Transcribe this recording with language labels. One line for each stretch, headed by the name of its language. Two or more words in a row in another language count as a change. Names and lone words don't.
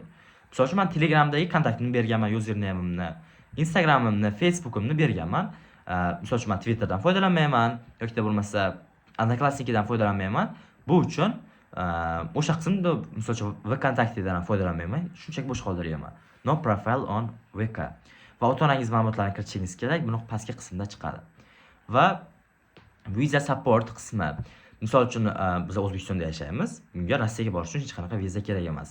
Uzbek: Misol uchun men Telegramdagi kontaktimni berganman, username'imni, Instagram'imni, Facebook'imni berganman. Misol uchun men Twitterdan foydalanmayman yoki bo'lmasa Odnoklassnikidan foydalanmayman. Bu uchun o'sha qismda misol uchun VKontaktedan ham foydalanmayman. Shunchaki bo'sh qoldiryapman.
English: No profile on VK.
Uzbek: Va ota-onangiz ma'lumotlarini kiritishingiz kerak. Buni pastki qismda chiqadi. Va
English: visa support
Uzbek: qismi. Misol uchun biz O'zbekistonda yashaymiz. Bunga Rossiyaga borish uchun hech qanaqa viza kerak emas.